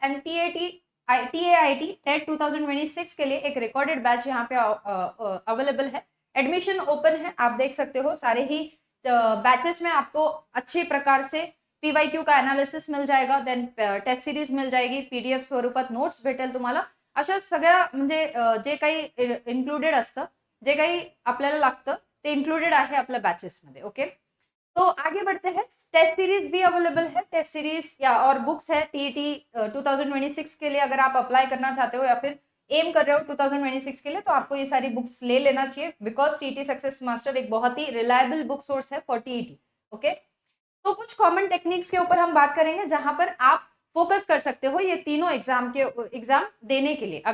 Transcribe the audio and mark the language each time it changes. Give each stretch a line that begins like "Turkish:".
Hindi: And टीएआईटी TET 2026 के लिए एक रिकॉर्डेड बैच यहाँ पे अवेलेबल है. एडमिशन ओपन है, आप देख सकते हो. सारे ही बैचेस में आपको अच्छे प्रकार से पीवायक्यू का एनालिसिस मिल जाएगा.
Marathi: देन
Hindi: टेस्ट सिरीज मिल जाएगी,
Marathi: पीडीएफ स्वरूपात नोट्स भेटेल तुम्हाला. अशा सगळ्या म्हणजे जे काही इन्क्लुडेड असतं, जे काही आपल्याला लागतं ते इन्क्लुडेड आहे आपल्या बॅचेसमध्ये.
Hindi: ओके, तो आगे बढ़ते हैं. टेस्ट सीरीज भी अवेलेबल है. टेस्ट सीरीज या और बुक्स है टीईटी 2026 के लिए. अगर आप अप्लाई करना चाहते हो या फिर एम कर रहे हो 2026 के लिए, तो आपको ये सारी बुक्स ले लेना चाहिए, बिकॉज टीटी सक्सेस मास्टर एक बहुत ही रिलायबल बुक सोर्स है फॉर टीईटी. ओके, तो कुछ कॉमन टेक्निक्स के ऊपर हम बात करेंगे जहां पर आप फोकस कर सकते हो ये तीनों एग्जाम देने के लिए.